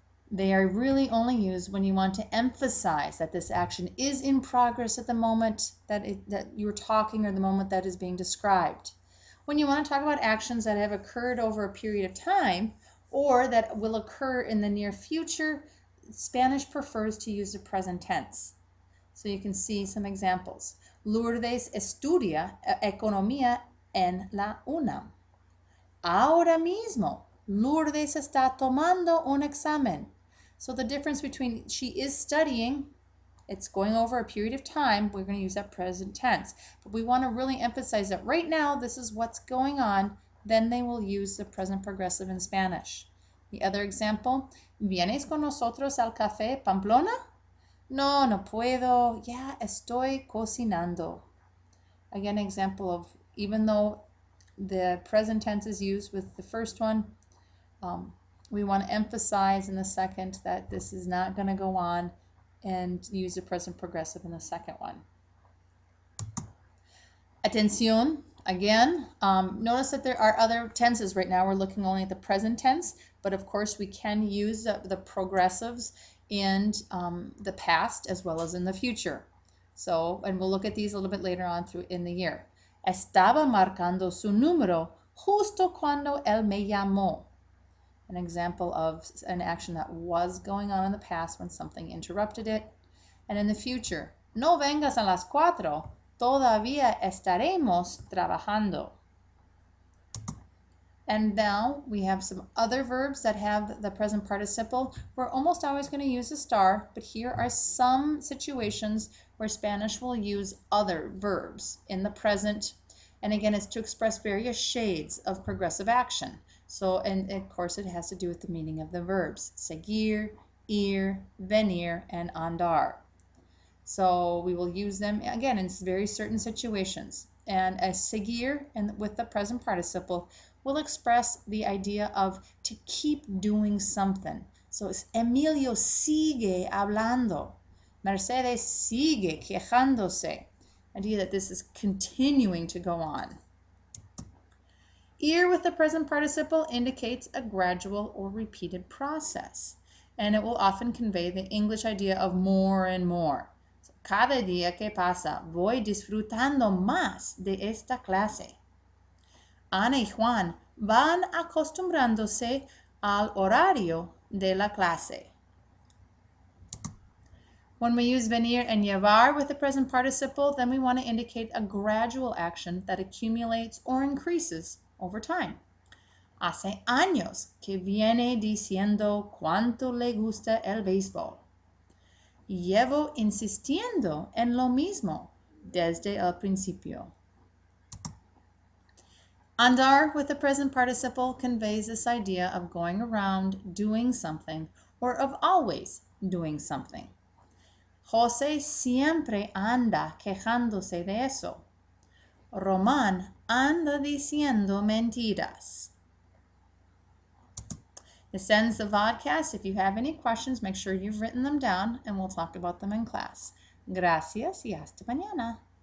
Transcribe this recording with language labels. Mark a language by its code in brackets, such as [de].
[en] They are really only used when you want to emphasize that this action is in progress at the moment that you're talking or the moment that is being described. When you want to talk about actions that have occurred over a period of time or that will occur in the near future, Spanish prefers to use the present tense. So you can see some examples. [es] Lourdes estudia economía en la UNAM. Ahora mismo, Lourdes está tomando un examen. [en] So the difference between she is studying, it's going over a period of time, we're going to use that present tense. But we want to really emphasize that right now, this is what's going on. Then they will use the present progressive in Spanish. [es] The other example, ¿Vienes con nosotros al café Pamplona? No, no puedo. Ya estoy cocinando. [en] Again, example of, even though the present tense is used with the first one, we want to emphasize in the second that this is not going to go on, and use the present progressive in the second one. Atención, again, notice that there are other tenses right now. We're looking only at the present tense, but of course we can use the progressives in the past as well as in the future. So, and we'll look at these a little bit later on in the year. [es] Estaba marcando su número justo cuando él me llamó. [en] An example of an action that was going on in the past when something interrupted it. And in the future, [es] no vengas a las 4, todavía estaremos trabajando. [en] And now we have some other verbs that have the present participle. We're almost always going to use a star, but here are some situations where Spanish will use other verbs in the present. And again, it's to express various shades of progressive action. So, and of course, it has to do with the meaning of the verbs. Seguir, ir, venir, and andar. So we will use them, again, in very certain situations. And as seguir, and with the present participle, will express the idea of to keep doing something. So it's [es] Emilio sigue hablando. Mercedes sigue quejándose. [en] Idea that this is continuing to go on. Ir with the present participle indicates a gradual or repeated process, and it will often convey the English idea of more and more. [es] So, cada día que pasa voy disfrutando más de esta clase. Ana y Juan van acostumbrándose al horario de la clase. [en] When we use venir and llevar with the present participle, then we want to indicate a gradual action that accumulates or increases over time. [es] Hace años que viene diciendo cuánto le gusta el béisbol. Llevo insistiendo en lo mismo desde el principio. [en] Andar with the present participle conveys this idea of going around doing something, or of always doing something. [es] José siempre anda quejándose de eso. Román anda diciendo mentiras. [en] This ends the vodcast. If you have any questions, make sure you've written them down, and we'll talk about them in class. [es] Gracias y hasta mañana.